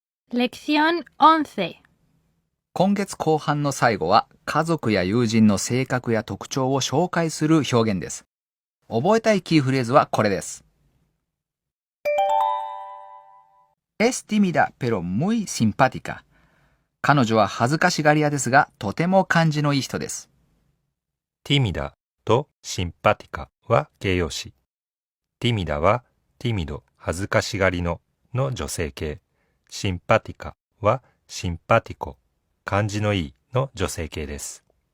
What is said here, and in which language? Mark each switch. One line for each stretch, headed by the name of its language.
Spanish: Lección 11.
Japanese: 今月後半の最後は家族や友人の性格や特徴を紹介する表現です。覚えたいキーフレーズはこれです。
Spanish: Es tímida pero muy simpática。
Japanese: 彼女は恥ずかしがり屋ですがとても感じのいい人です。ティミダとシンパティカは形容詞。ティミダはティミド、恥ずかしがりの女性形。シンパティカはシンパティコ、感じのいいの女性形です。